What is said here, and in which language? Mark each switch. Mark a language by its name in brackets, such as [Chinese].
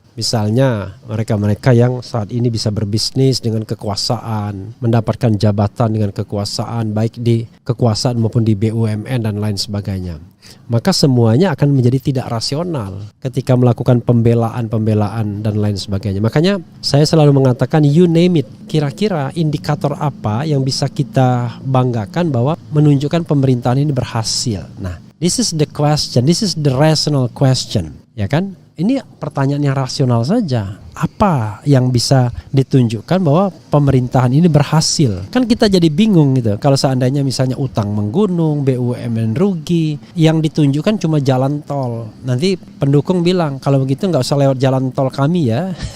[Indonesian] Misalnya mereka-mereka yang saat ini bisa berbisnis dengan kekuasaan, mendapatkan jabatan dengan kekuasaan, baik di kekuasaan maupun di BUMN dan lain sebagainya. Maka semuanya akan menjadi tidak rasional ketika melakukan pembelaan dan lain sebagainya. Makanya saya selalu mengatakan [English] you name it. [Indonesian] Kira-kira indikator apa yang bisa kita banggakan bahwa menunjukkan pemerintahan ini berhasil. [English] Nah, this is the question, this is the rational question, [Indonesian] ya kan? Ini pertanyaan yang rasional saja. Apa yang bisa ditunjukkan bahwa pemerintahan ini berhasil? Kan kita jadi bingung gitu. Kalau seandainya misalnya utang menggunung, BUMN rugi, yang ditunjukkan cuma jalan tol. Nanti pendukung bilang, kalau begitu nggak usah lewat jalan tol kami ya.